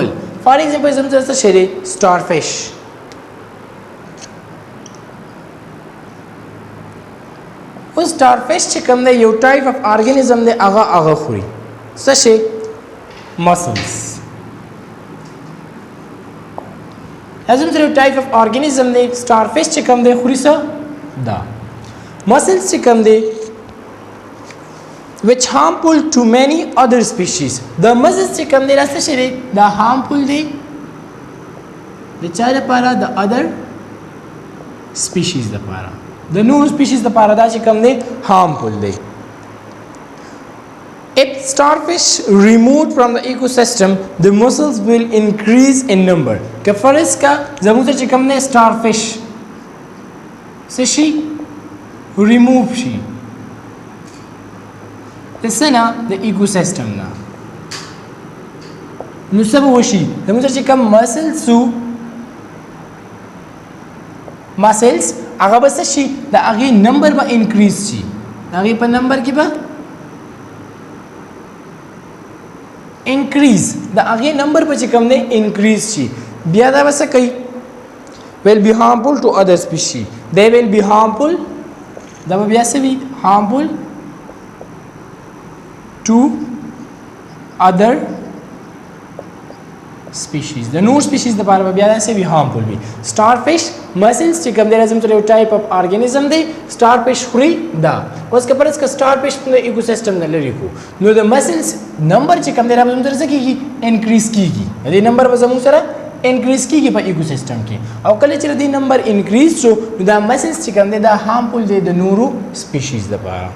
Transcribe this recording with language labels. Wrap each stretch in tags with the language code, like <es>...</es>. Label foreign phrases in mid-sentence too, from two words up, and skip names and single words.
<en>for example</en> <ps>زموږ سره څه شی دی سټار فش. اوس سټار فش چې کوم دی یو</ps> <en>type of organism</en> <ps>دی هغه خوري څه شی مسلز. زموږ سره یو</ps> <en>type of organism</en> <ps>دی سټار فش چې کوم دی خوري څه دا مسلز چې کوم دی</ps> <en>which harmful to many other species. The muscles</en> <ps>چې کوم دی دا څه شی دی دا harmful دی د چا لپاره د</ps> <en>other species</en> <ps>لپاره د نور species لپاره دا چې کوم دی harmful دی.</ps> <en>If starfish removed from the ecosystem, the mussels will increase in number.</en> <ps>که فرض کا زموږ چې کوم دی starfish څه شي remove شي د څه نه د ecosystem نه نو څه به وشي زموږ چې کوم mussels هغه به څه شي د هغې نمبر به انکریز شي د هغې په نمبر کې به انکریز د هغې نمبر به چې کوم دی انکریز شي بیا دا به څه کوي</ps> <en>will be harmful to other species. They will be harmful</en> <ps>دا به بیا څه وي</ps> <en>harmful to other species.</en> <ps>د نور species لپاره به بیا څه وي harmful وي.</ps> <en>starfish mussels</en> <ps>چې کوم دی راځم ته یو</ps> <en>type of organism</en> <ps>دی starfish خوري دا اوس که پرځ که starfish په ایکوسیستم نه لري کو نو د mussels نمبر چې کوم دی راځم ته څه کیږي انکریز کیږي د نمبر به زموږ سره انکریز کیږي په ایکوسیستم کې او کله چې د نمبر انکریز شو نو دا mussels چې کوم دی دا harmful دی د نورو species لپاره.</ps>